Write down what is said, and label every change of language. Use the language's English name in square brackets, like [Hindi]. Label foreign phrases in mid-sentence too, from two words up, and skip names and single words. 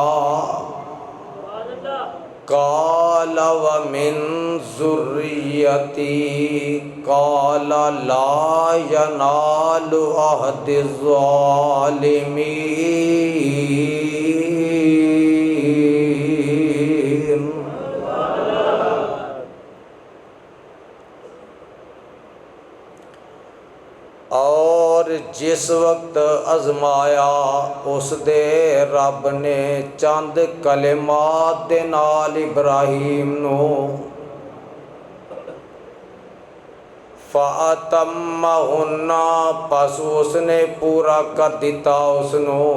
[Arabic] قال ومن ذريتي قال لا ينال عهدي الظالمين. [Punjabi] اور جس وقت آزمایا اس دے رب نے چند کلمات دے نال ابراہیم نوں فاتمہن پس اس نے پورا کر دتا اس نوں.